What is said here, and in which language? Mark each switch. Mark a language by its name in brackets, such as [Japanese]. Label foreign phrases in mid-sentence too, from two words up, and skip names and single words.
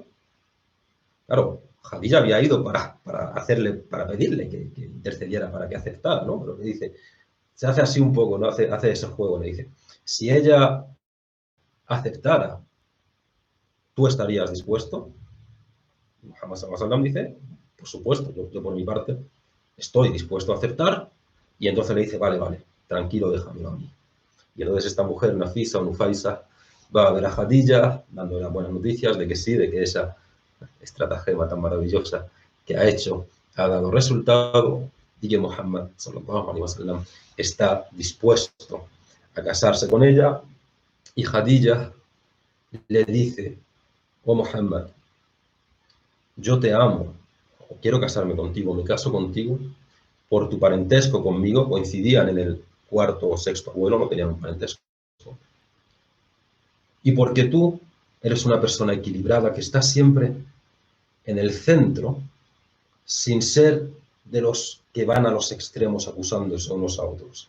[Spanish] Claro, Khadija había ido para pedirle que intercediera para que aceptara, ¿no? Pero le dice, se hace así un poco, ¿no? Hace ese juego, le dice, si ella aceptara, ¿tú estarías dispuesto? Muhammad [Arabic] صلى الله عليه وسلم [Spanish] dice, por supuesto, yo por mi parte estoy dispuesto a aceptar. Y entonces le dice, vale, tranquilo, déjamelo a mí. Y entonces esta mujer, Nafisa o Nufaisa, va a ver a Khadija, dándole las buenas noticias de que sí, de que esa estratagema tan maravillosa que ha hecho ha dado resultado y que Muhammad [Arabic] صلى الله عليه وسلم [Spanish] está dispuesto a casarse con ella. Y Khadija le dice, oh Muhammad, yo te amo, quiero casarme contigo, me caso contigo por tu parentesco conmigo, coincidían en el cuarto o sexto abuelo, no tenían un parentesco, y porque tú eres una persona equilibrada que está siempre en el centro, sin ser de los que van a los extremos acusándose unos a otros.